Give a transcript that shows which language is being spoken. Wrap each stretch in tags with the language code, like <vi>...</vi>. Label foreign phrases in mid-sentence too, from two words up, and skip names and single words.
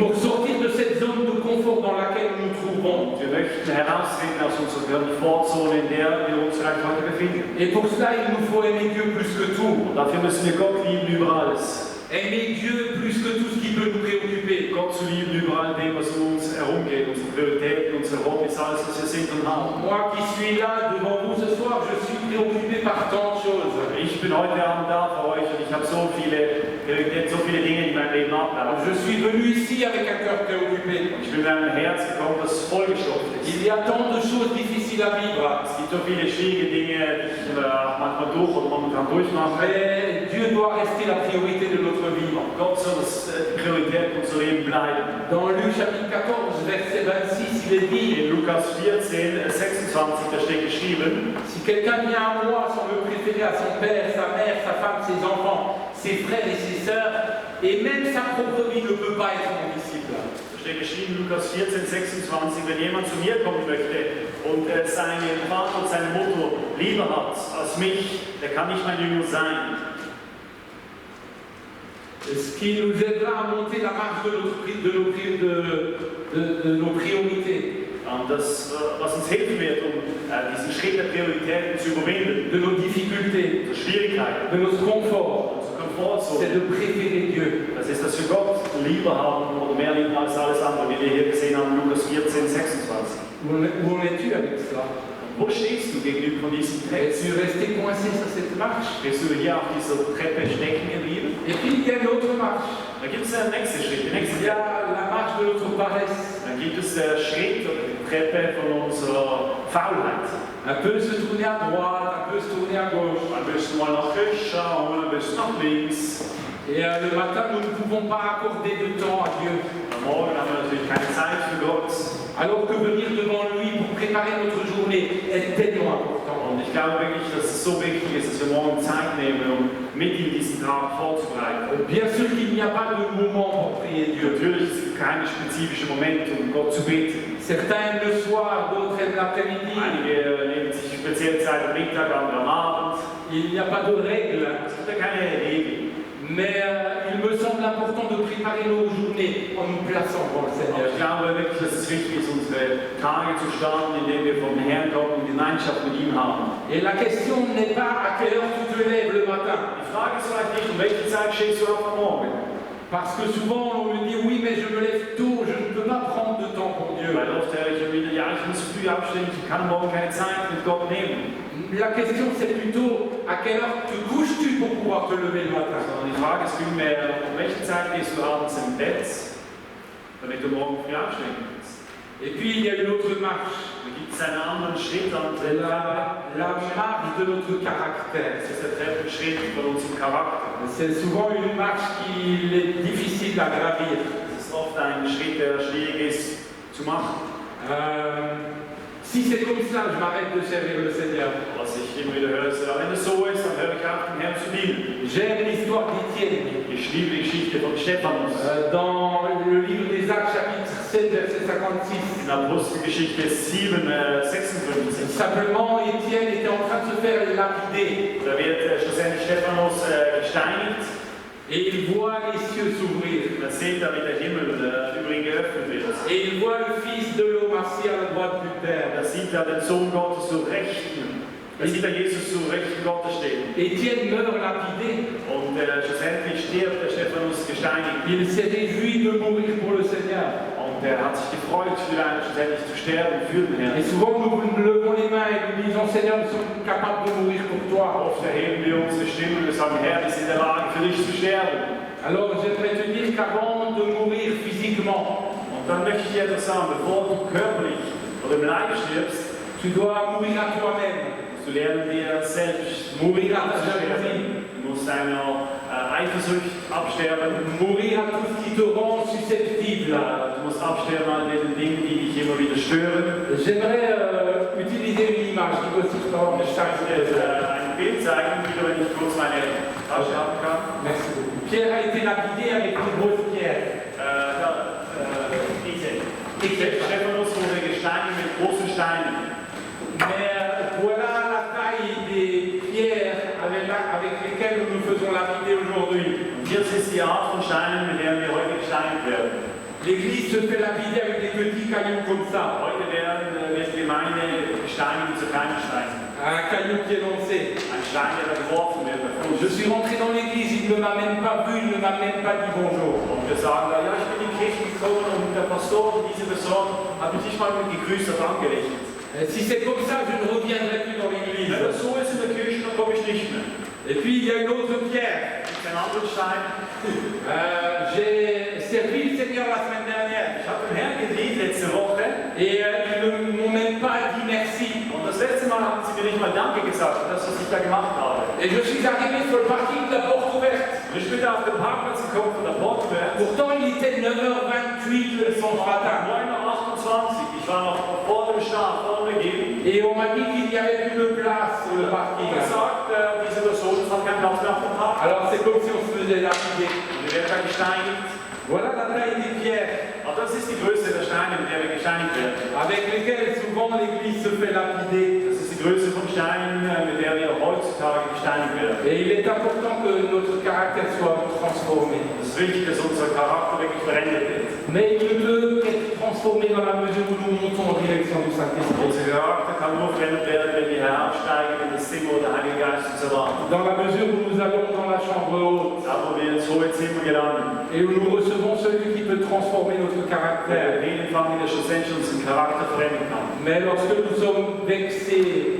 <fr>pour sortir de cette zone de confort dans laquelle nous nous trouvons.</fr> <de>Wir möchten heraustreten aus unserer Komfortzone, in der wir uns vielleicht heute befinden.</de> <fr>Et pour cela, il nous faut aimer Dieu plus que tout.</fr> <de>Und dafür müssen wir Gott lieben über alles.</de> <fr>Aimer Dieu plus que tout ce qui peut nous préoccuper.</fr> <de>Gott zu lieben über all dem, was um uns herumgeht, unsere Prioritäten, unsere Hobbys, alles, was wir sind und haben.</de> <fr>Moi qui suis là devant vous ce soir, je suis préoccupé par tant de choses.</fr> <de>Ich bin heute Abend da für euch und ich habe so viele Prioritäten, so viele Dinge in meinem Leben ablaufen.</de> <fr>Je suis venu ici avec un cœur préoccupé.</fr> <de>Ich bin mit einem Herz gekommen, das vollgestopft ist.</de> <fr>Il y a tant de choses difficiles à vivre.</fr> <de>Es gibt so viele schwierige Dinge, die ich manchmal durch oder momentan durchmache.</de> <fr>Mais Dieu doit rester la priorité de notre vie.</fr> <de>Gott soll das die Priorität unser Leben bleiben.</de> <fr>Dans Luc chapitre 14, verset 26, il est dit:</fr> <de>In Lukas 14, 26, da steht geschrieben,</de> <fr>si quelqu'un vient à moi sans me préférer à son père, sa mère, sa femme, ses enfants, ses frères et ses sœurs, et même sa propre vie ne peut pas être mon disciple.</fr> <de>da steht geschrieben, Lukas 14, 26, wenn jemand zu mir kommen möchte und seinen Vater und seine Mutter lieber hat als mich, der kann nicht mein Jünger sein.</de> <fr>Ce qui nous aidera à monter la marche de nos priorités,</fr> <de>Und das, was uns helfen wird, um diesen Schritt der Prioritäten zu überwinden,</de> <fr>de nos difficultés,</fr> <de>der Schwierigkeiten,</de> <fr>de notre confort,</fr> <de>unsere Komfortzone,</de> <fr>c'est de préférer Dieu.</fr> <de>das ist, dass wir Gott lieber haben oder mehr lieben als alles andere, wie wir hier gesehen haben, Lukas 14, 26.</de> <fr>Où en es-tu avec cela?</fr> <de>Wo stehst du gegenüber von diesem Text?</de> <fr>Es-tu resté coincé sur cette marche?</fr> <de>Bist du hier auf dieser Treppe stecken geblieben?</de> <fr>Et puis il y a une autre marche.</fr> <de>Da gibt es den nächsten Schritt, die nächste</de> <fr>Il y</fr> <de>Treppe.</de> <fr>a la marche de notre paresse.</fr> <de>Dann gibt es den Schritt oder die Treppe von unserer Faulheit.</de> <fr>Un peu se tourner à droite, un peu se tourner à gauche.</fr> <de>Ein bisschen mal nach rechts schauen, ein bisschen nach links.</de> <fr>Et le matin, nous ne pouvons pas accorder de temps à Dieu.</fr> <de>Am Morgen haben wir natürlich keine Zeit für Gott.</de> <fr>Alors que venir devant lui pour préparer notre journée est tellement important.</fr> <de>Und ich glaube wirklich, dass es so wichtig ist, dass wir morgen Zeit nehmen, um mit ihm diesen Tag vorzubereiten.</de> <fr>Bien sûr qu'il n'y a pas de moment pour prier Dieu.</fr> <de>Natürlich ist es keine spezifische Moment, um Gott zu beten.</de> <fr>Certains aiment le soir, d'autres aiment l'après-midi.</fr> <de>Einige nehmen sich speziell Zeit am Mittag, andere am Abend.</de> <fr>Il n'y a pas de règle.</fr> <de>Es gibt ja keine Regeln.</de> <fr>Mais il me semble important de préparer nos journées en nous plaçant devant le</fr> <de>Aber</de> <fr>Seigneur.</fr> <de>ich glaube wirklich, dass es wichtig ist, unsere Tage zu starten, indem wir vom Herrn kommen und Gemeinschaft mit ihm haben.</de> <fr>Et la question n'est pas à quelle heure tu te lèves le matin.</fr> <de>Die Frage ist vielleicht nicht, um welche Zeit stehst du auf am Morgen?</de> <fr>Parce que souvent on me dit oui, mais je me lève tôt, je ne peux pas prendre de temps pour Dieu.</fr> <de>Weil oft höre ich wieder, ja, ich muss früh aufstehen, ich kann morgen keine Zeit mit Gott nehmen.</de> <fr>La question c'est plutôt à quelle heure te couches-tu pour pouvoir te lever le matin.</fr> <de>Sondern die Frage ist vielmehr, um welche Zeit gehst du abends im Bett, damit du morgen früh aufstehen kannst?</de> <fr>Et puis il y a une autre marche,</fr> <de>Da gibt es einen anderen Schritt an</de> <fr>la marche de notre caractère.</fr> <de>Das ist der Treppenschritt von unserem Charakter.</de> <fr>C'est souvent une marche qui est difficile à gravir.</fr> <de>Das ist oft ein Schritt, der schwierig ist zu machen.</de> <fr>Si c'est comme ça, je m'arrête de servir le Seigneur.</fr> <de>Was ich immer wieder höre, ist, wenn es so ist, dann höre ich auf, dem Herrn zu dienen.</de> <fr>J'aime l'histoire d'Étienne.</fr> <de>Ich liebe die Geschichte von Stephanus.</de> <fr>Dans le livre des Actes, chapitre 7, verset 56.</fr> <de>In Apostelgeschichte 7, 56.</de> <fr>Simplement, Étienne était en train de se faire lapider.</fr> <de>Da wird schlussendlich Stephanus gesteinigt.</de> <fr>Et il voit les cieux s'ouvrir.</fr> <de>Da sieht er, wie der Himmel über ihn geöffnet wird.</de> <fr>Et il voit le Fils de l'homme assis à la droite du Père.</fr> <de>Da sieht er den Sohn Gottes zur Rechten. Da sieht er Jesus zur Rechten Gottes stehen.</de> <fr>Étienne meurt lapidé.</fr> <de>Und schlussendlich stirbt der Stephanus gesteinigt.</de> <fr>Il s'est réjoui de mourir pour le Seigneur.</fr> <de>Und er hat sich gefreut, schlussendlich zu sterben für den Herrn.</de> <fr>Et souvent nous levons les mains et nous disons Seigneur, nous sommes capables de mourir pour toi.</fr> <de>Oft erheben wir unsere Stimmen und sagen, Herr, wir sind in der Lage, für dich zu sterben.</de> <fr>Alors j'aimerais te dire qu'avant de mourir physiquement,</fr> <de>Und dann möchte ich dir etwas sagen, bevor du körperlich oder im Leib stirbst,</de> <fr>tu dois mourir à toi-même,</fr> <de>musst du lernen, dir selbst</de> <fr>mourir à ta</fr> <de>abzusterben.</de> <fr>jalousie,</fr> <de>Du musst deiner Eifersucht absterben.</de> <fr>mourir à tout ce qui te rend susceptible.</fr> <de>Du musst absterben an den Dingen, die dich immer wieder stören.</de> <fr>J'aimerais utiliser une image qui consiste en</fr> <de>Ich möchte dir ein Bild zeigen, wieder wenn ich kurz meine Tasche haben kann.</de> <fr>Merci beaucoup. Pierre a été lapidé avec une grosse pierre.</fr> <de>Stephanus wurde gesteinigt mit großen Steinen.</de> <fr>Mais voilà la taille des pierres avec lesquelles nous faisons lapider aujourd'hui.</fr> <de>Und hier ist die Art von Steinen, mit denen wir heute gesteinigt werden.</de> <fr>L'église se fait lapider avec des petits cailloux comme ça.</fr> <de>Heute wird die Gemeinde gesteinigt mit so kleinen Steinen.</de> <fr>Un caillou qui est lancé.</fr> <de>Ein Stein, der geworfen wird.</de> <fr>Je suis rentré dans l'église, il ne m'a même pas vu, il ne m'a même pas dit bonjour.</fr> <de>Und wir sagen da, ja, ich bin in die Kirche gekommen und der Pastor, diese Person, hat mich nicht mal mit gegrüßt oder angelächelt.</de> <fr>Si c'est comme ça, je ne reviendrai plus dans l'église.</fr> <de>Wenn das so ist in der Kirche, dann komme ich nicht mehr.</de> <fr>Et puis il y a une autre pierre.</fr> <de>Ein anderer Stein.</de> <fr>J'ai servi le Seigneur la semaine dernière.</fr> <de>Ich habe den Herrn gedient letzte Woche.</de> <fr>Et ils ne m'ont même pas dit merci.</fr> <de>Und das letzte Mal haben sie mir nicht mal Danke gesagt für das, was ich da gemacht habe.</de> <fr>Et je suis arrivé sur le parking de la porte ouverte.</fr> <de>Und ich bin da auf dem Parkplatz gekommen von der Portwärts.</de> <fr>Pourtant il était 9h28 le matin.</fr> <de>9:28. Ich war noch vor dem Start, vor dem Beginn.</de> <fr>Et on m'a dit qu'il n'y avait plus de place sur le parking.</fr> <de>Gesagt, diese Person hat keinen Platz mehr auf dem Park.</de> <fr>Alors c'est comme si on se faisait lapider.</fr> <de>Und wir werden da gesteinigt.</de> <fr>Voilà la taille des pierres</fr> <de>Aber das ist die Größe der Steine, mit der wir gesteinigt werden.</de> <fr>avec lesquelles souvent l'église se fait lapider.</fr> <de>Das ist die Größe von Steinen, mit der wir heutzutage gesteinigt werden.</de> <fr>Et il est important que notre caractère soit transformé.</fr> <de>Es ist wichtig, dass unser Charakter wirklich verändert wird.</de> <fr>Mais il ne peut être transformé dans la mesure où nous montons en direction du Saint-Esprit.</fr> <de>Unser Charakter kann nur verändert werden, wenn wir heraufsteigen in das Zimmer, wo der Heilige Geist uns erwartet.</de> <fr>Dans la mesure où nous allons dans la chambre haute</fr> <de>Da, wo wir ins hohe Zimmer gelangen.</de> <fr>et où nous recevons celui qui peut transformer notre caractère.</fr> <de>Den empfangen, der schlussendlich unseren Charakter verändern kann.</de> <fr>Mais lorsque nous sommes vexés,</fr>